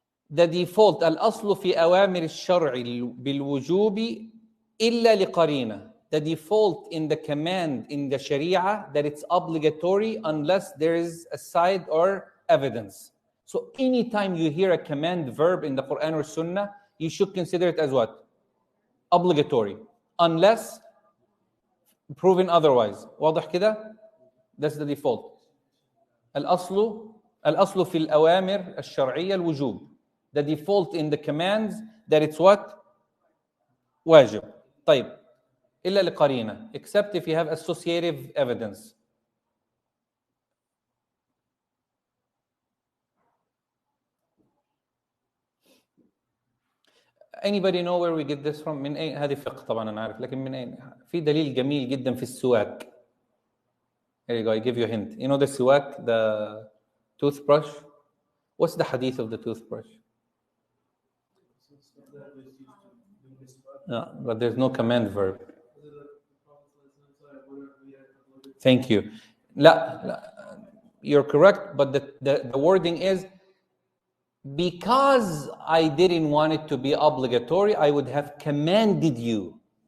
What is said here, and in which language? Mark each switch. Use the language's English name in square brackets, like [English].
[English] The default [Arabic] الأصل في أوامر الشرع بالوجوب إلا لقرينة. [English] The default in the command in the Sharia that it's obligatory unless there is a side or evidence. So anytime you hear a command verb in the Quran or Sunnah, you should consider it as what? Obligatory. Unless proven otherwise. [Arabic] واضح كده? [English] That's the default. [Arabic] الأصل الأصل في الأوامر الشرعية الوجوب. [English] The default in the commands that it's what? [Arabic] واجب. طيب إلا لقرينة, [English] except if you have associative evidence. Anybody know where we get this from? [Arabic] من أين؟ هذه فقه طبعا أنا عارف, لكن من أين؟ في دليل جميل جدا في السواك. [English] Here you go, I give you a hint. You know the siwak, the toothbrush? What's the hadith of the toothbrush? No, but there's no command verb. Thank you. [Arabic] لا, [English] you're correct, but the wording is, because I didn't want it to be obligatory, I would have commanded you.